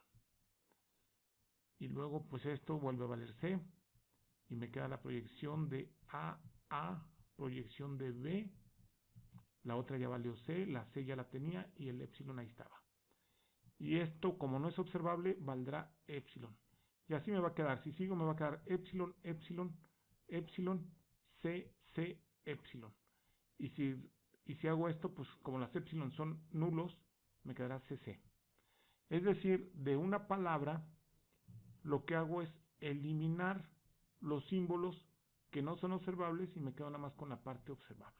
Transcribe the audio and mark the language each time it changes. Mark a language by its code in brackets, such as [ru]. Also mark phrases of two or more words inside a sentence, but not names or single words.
[es] Y luego pues esto vuelve a valer C, y me queda la proyección de A, proyección de B, la otra ya valió C, la C ya la tenía y el epsilon ahí estaba. Y esto, como no es observable, valdrá epsilon. Y así me va a quedar. Si sigo, me va a quedar epsilon, epsilon, epsilon, C, C, epsilon. Y si hago esto, pues como las epsilon son nulos, me quedará CC. Es decir, de una palabra, lo que hago es eliminar los símbolos que no son observables y me quedo nada más con la parte observable.